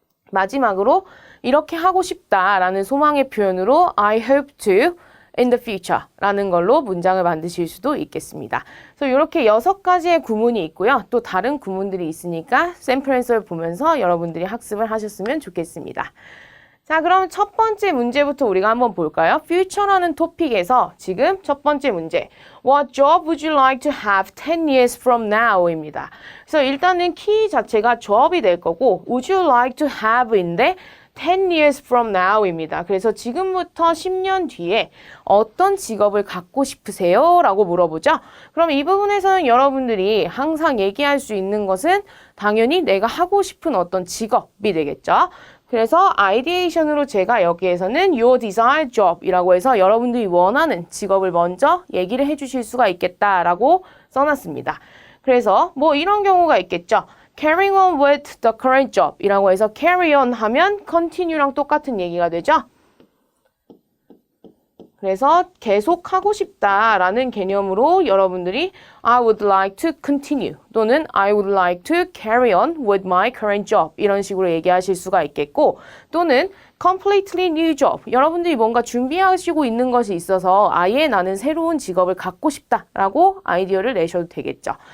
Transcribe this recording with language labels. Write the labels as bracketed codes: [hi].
[ko] 마지막으로 이렇게 하고 싶다라는 소망의 표현으로 [en] I hope to in the future [ko] 라는 걸로 문장을 만드실 수도 있겠습니다. 그래서 이렇게 6가지의 구문이 있고요. 또 다른 구문들이 있으니까 샘플 앤서를 보면서 여러분들이 학습을 하셨으면 좋겠습니다. 자, 그럼 첫 번째 문제부터 우리가 한번 볼까요? future라는 토픽에서 지금 첫 번째 문제 [en] What job would you like to have 10 years from now? [ko] 입니다. 그래서 일단은 키 자체가 job이 될 거고 [en] would you like to have [ko] 인데 [en] 10 years from now입니다. [ko] 그래서 지금부터 10년 뒤에 어떤 직업을 갖고 싶으세요? 라고 물어보죠. 그럼 이 부분에서는 여러분들이 항상 얘기할 수 있는 것은 당연히 내가 하고 싶은 어떤 직업이 되겠죠. 그래서 아이디에이션으로 제가 여기에서는 your desired job이라고 해서 여러분들이 원하는 직업을 먼저 얘기를 해주실 수가 있겠다라고 써놨습니다. 그래서 뭐 이런 경우가 있겠죠. [en] Carrying on with the current job [ko] 이라고 해서 carry on 하면 continue랑 똑같은 얘기가 되죠. 그래서 계속 하고 싶다라는 개념으로 여러분들이 [en] I would like to continue [ko] 또는 [en] I would like to carry on with my current job [ko] 이런 식으로 얘기하실 수가 있겠고 또는 completely new job 여러분들이 뭔가 준비하시고 있는 것이 있어서 아예 나는 새로운 직업을 갖고 싶다라고 아이디어를 내셔도 되겠죠.